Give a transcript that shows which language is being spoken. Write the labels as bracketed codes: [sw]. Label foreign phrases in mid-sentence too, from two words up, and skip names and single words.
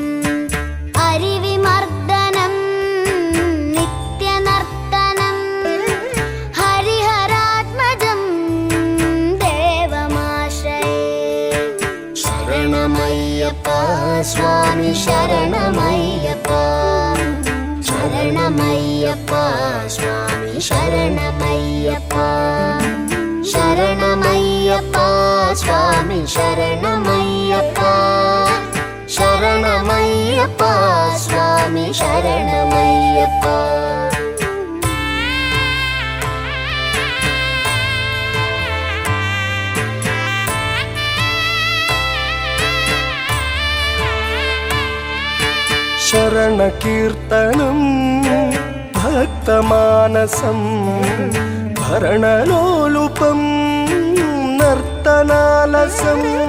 [sa] हरिविमर्दनं नित्यनर्तनं हरिहरात्मजं देवमाश्रये. [ta] சுவாமி சரணமையப்பா சரணமையப்பா சுவாமி சரணமையப்பா சரணமையப்பா சுவாமி சரணமையப்பா சரணமையப்பா சுவாமி சரணமையப்பா [sa] शरणकीर्तनं भक्तमानसं भरणलोलुपं नर्तनालसम्